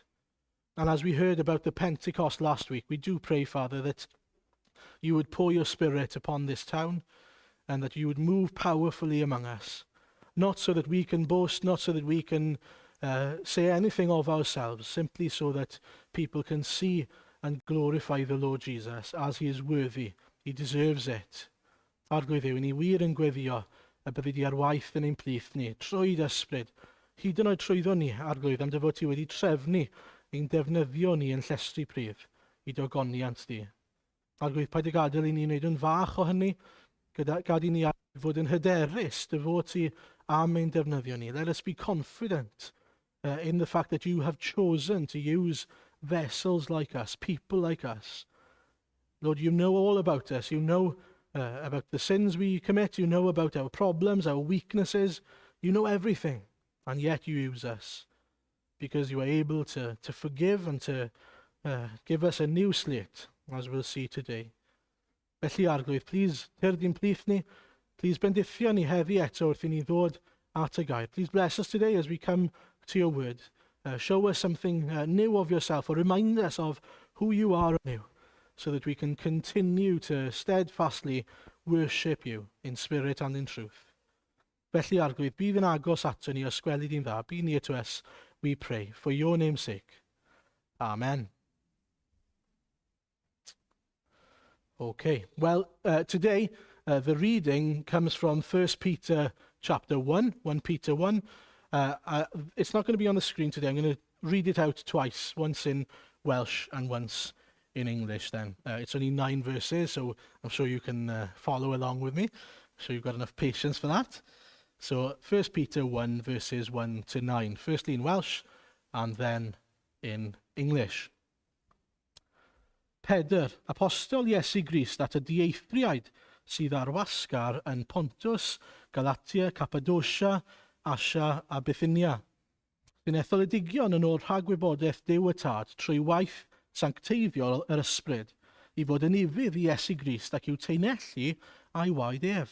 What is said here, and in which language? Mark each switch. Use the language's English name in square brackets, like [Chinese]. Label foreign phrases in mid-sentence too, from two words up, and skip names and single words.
[English] And as we heard about the Pentecost last week, we do pray, Father, that you would pour your Spirit upon this town and that you would move powerfully among us, not so that we can boast, not so that we can say anything of ourselves, simply so that people can see and glorify the Lord Jesus as he is worthy. He deserves it. [Welsh] Arglwydd yw, ni wir yn gweddio y byddi di ar waith yn ein plith ni, trwy'r ysbryd. Hyd yn oed trwyddo ni, Arglwydd, am dy fod ti wedi trefnu ein defnyddio ni yn llestri prif i dy ogoniant di. Arglwydd, paid y gadael i ni wneud yn fach o hynny, gad i ni fod yn hyderus dy fod ti am ein defnyddio ni. [English] Let us be confident in the fact that you have chosen to use vessels like us, people like us. Lord, you know all about us. You know about the sins we commit. You know about our problems, our weaknesses. You know everything. And yet you use us because you are able to forgive and to give us a new slate, as we'll see today. [Welsh] Felly, Arglwydd, please, tyrd i'n plith ni. Please bendithio ni heddi eto wrth i ni ddod at y gair. [English] Please bless us today as we come to your word. Show us something new of yourself, or remind us of who you are anew, so that we can continue to steadfastly worship you in spirit and in truth. [Welsh] Felly, Arglwydd, bydd yn agos ato ni os gweli di'n dda. [English] Be near to us, we pray, for your name's sake. Amen. Okay, well, today the reading comes from 1 Peter chapter 1, 1 Peter 1. It's not going to be on the screen today. I'm going to read it out twice, once in Welsh and once in English then. It's only 9 verses, so I'm sure you can follow along with me. I'm sure you've got enough patience for that. So 1 Peter 1, verses 1 to 9. Firstly in Welsh, and then in English. [Welsh] Pedr, apostol Iesu Grist at y dieithriaid sydd ar wasgar yn Pontus, Galatia, Cappadocia, Asia a Bithynia. Sy'n etholedigion yn o'r rhagwybodaeth Duw y Tad trwy waith sancteiddiol yr ysbryd, i fod yn ifydd i Iesu Grist ac i'w teinellu a'i waed ef.